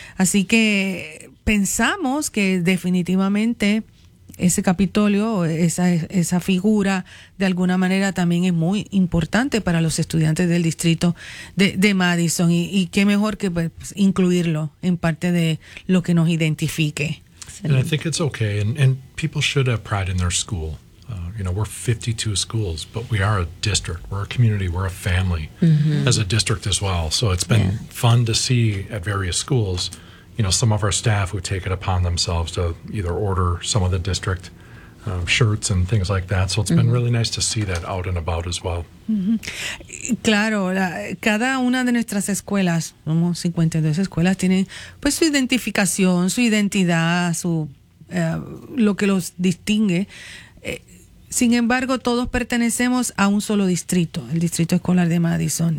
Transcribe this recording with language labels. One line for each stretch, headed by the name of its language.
Spanish: Así que pensamos que definitivamente ese Capitolio, esa figura, de alguna manera también es muy importante para los estudiantes del distrito de Madison. Y qué mejor que pues, incluirlo en parte de lo que nos identifique.
English: And I think it's okay, and people should have pride in their school. You know, we're 52 schools, but we are a district. We're a community. We're a family as a district as well. So it's been fun to see at various schools, you know, some of our staff who take it upon themselves to either order some of the district shirts and things like that. So it's been really nice to see that out and about as well.
Spanish: Claro, cada una de nuestras escuelas, somos 52 escuelas, tienen pues su identificación, su identidad, su lo que los distingue. Sin embargo, todos pertenecemos a un solo distrito, el Distrito Escolar de Madison.